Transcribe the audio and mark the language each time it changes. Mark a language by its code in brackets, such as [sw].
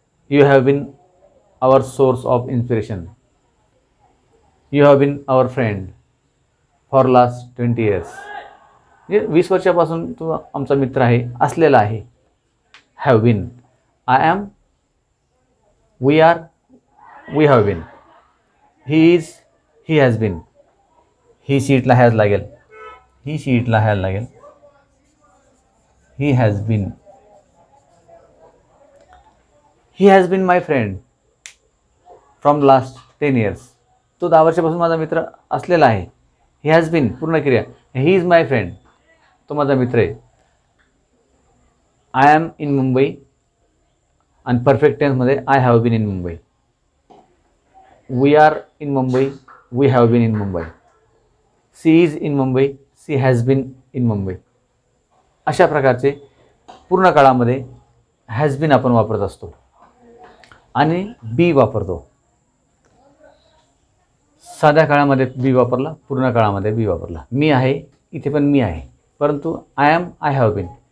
[en] You have been our source of inspiration. You have been our friend for last 20 years. [mr] म्हणजे 20 वर्षापासून तो आमचा मित्र आहे, असलेला आहे. Have bin. [en] I am, we are, we have been. He is, he has been. He शीटला has लागेल, he शीटला has लागेल. He has been. He has been my friend from last 10 years. [mr] तो 10 वर्षापासून माझा मित्र असलेला आहे. [en] he has been [mr] पूर्ण क्रिया. [en] he is my friend, [mr] तो माझा मित्र आहे. [en] I am in Mumbai [mr] आणि perfect टेन्समध्ये [en] I have been in Mumbai. We are in Mumbai, we have been in Mumbai. She is in Mumbai, she has been in Mumbai. [mr] अशा प्रकारचे पूर्ण काळामध्ये हॅज बीन आपण वापरत असतो आणि बी वापरतो. साध्या काळामध्ये बी वापरला, पूर्ण काळामध्ये बी वापरला. मी आहे, इथे पण मी आहे, परंतु [en] I am, I have been.